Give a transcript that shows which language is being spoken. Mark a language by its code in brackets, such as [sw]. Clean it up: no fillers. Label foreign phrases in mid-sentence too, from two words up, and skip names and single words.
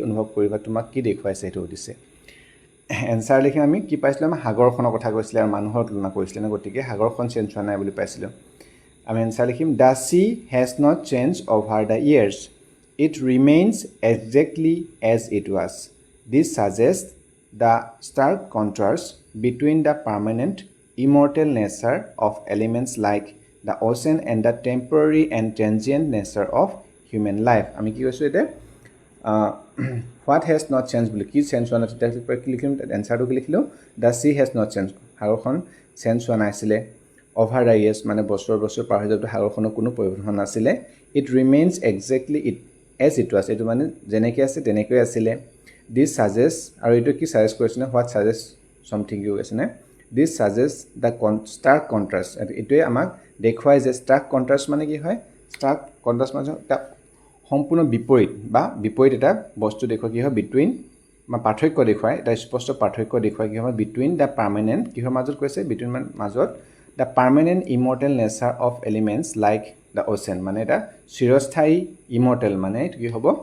[as] অনুভৱ কৰিবা তোমাক কি দেখুৱাইছে সেইটো সুধিছে এনসাৰ লিখি আমি কি পাইছিলোঁ আমি সাগৰখনৰ কথা কৈছিলে আৰু মানুহৰ তুলনা কৰিছিলে না গতিকে সাগৰখন চেঞ্জ হোৱা নাই বুলি পাইছিলোঁ আমি এনসাৰ লিখিম [en] the sea has not changed over the years it remains exactly as it was this suggest the stark contrast between the permanent immortal nature of elements like the ocean and the temporary and transient nature of human life [as] আমি কি কৈছোঁ এতিয়া [en] what has not changed [as] বুলি কি চেঞ্জ হোৱা নাই তেতিয়া কি লিখিম এনচাৰটো কি লিখিলোঁ [en] the sea has not changed [as] সাগৰখন চেঞ্জ হোৱা নাছিলে [en] over the years [as] মানে বছৰ পাৰ হৈ যোৱাটো সাগৰখনৰ কোনো পৰিৱৰ্তন নাছিলে [en] it remains exactly as it was [as] এইটো মানে যেনেকৈ আছে তেনেকৈ আছিলে [en] this suggest [as] আৰু এইটো কি ছাজেষ্ট কৰিছেনে [en] what suggest something you [as] কৈছেনে [en] this suggest the stark contrast [as] এইটোৱে আমাক দেখুৱাই যে [en] stark contrast [as] মানে কি হয় [en] stark contrast [as] মানে এটা সম্পূৰ্ণ বিপৰীত এটা বস্তু দেখুৱাই কি হয় বিটুইন বা পাৰ্থক্য দেখুৱাই এটা স্পষ্ট পাৰ্থক্য দেখুৱাই কি হয় [en] between the permanent [as] কিহৰ মাজত কৈছে বিটুইন মাজত [en] the permanent immortal nature of elements like the ocean [as] মানে এটা চিৰস্থায়ী ইমৰ্টেল মানে এইটো কি হ'ব